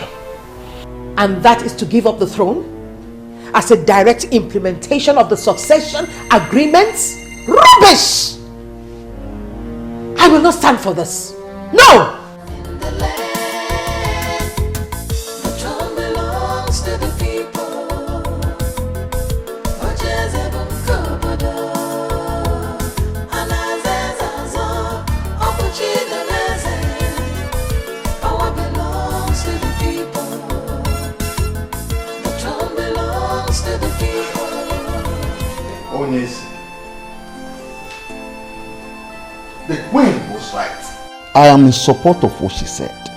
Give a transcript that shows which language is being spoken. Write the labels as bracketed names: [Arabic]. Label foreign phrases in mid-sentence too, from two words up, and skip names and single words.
[English] And that is to give up the throne as a direct implementation of the succession agreements? Rubbish! I will not stand for this. No! The throne belongs to the people. Ugezu Kobodo. Anazezazo. Opuchi the resin. Power belongs to the people. The throne belongs to the people. Onys. The queen was right. I am in support of what she said.